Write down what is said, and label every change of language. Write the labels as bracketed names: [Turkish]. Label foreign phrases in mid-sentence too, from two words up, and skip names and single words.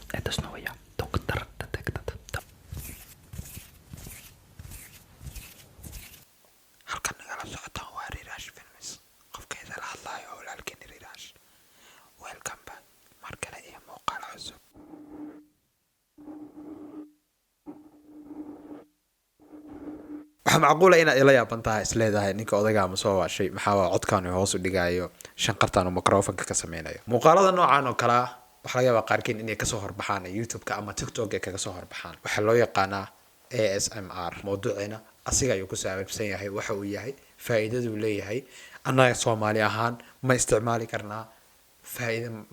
[Russian] Это снова я, доктор Детектор. [Somali] Halkan nagala socotaan waa Riiraash Films. Qofkeeda la hadlayo walaalkeena Riiraash. [English] Welcome back. [Somali] Mar kale iyo muuqaal cusub. waxaa macquula inaad ila yaaban tahay isleedahay ninka odayga ama soo waashay maxaa codkan hoos u dhigayo shanqartan uu microphone ka sameynayo muuqaalada noocan oo kala waxa laga yaabaa qaarkiin inay kasoo horbaxaan YouTube-ka ama TikTok kaga soo horbaxaan waxa loo yaqaanaa ASMR mawduucina asiga ayuu ku saabsan yahay waxa uu yahay faa'iidadu leeyahay annaga Soomaali ahaan ma isticmaali karnaa faa'iido maxaa